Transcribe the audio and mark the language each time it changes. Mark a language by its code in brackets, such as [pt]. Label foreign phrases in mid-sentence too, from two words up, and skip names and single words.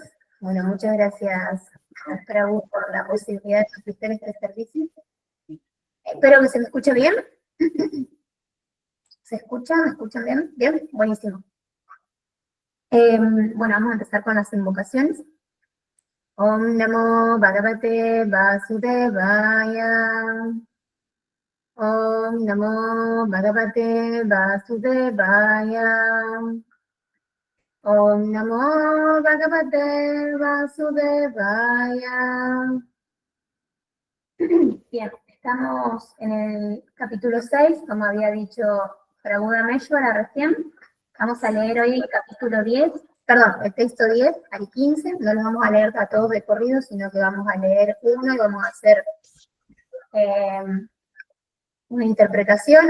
[es] Bueno, muchas gracias a Prabhu por la posibilidad de asistir a este servicio. Espero que se me escuche bien. ¿Se escucha? ¿Me escuchan bien? Bien, buenísimo. Bueno, vamos a empezar con las invocaciones. [sa] Om Namo Bhagavate Vasudevaya. Om Namo Bhagavate Vasudevaya. Om Namo Bhagavate Vasudevaya. [es] Bien, estamos en el capítulo 6, como había dicho Prabhu Rameshwara recién. Vamos a leer hoy el capítulo 10, perdón, el texto 10 al 15. No los vamos a leer a todos de corrido, sino que vamos a leer uno y vamos a hacer una interpretación.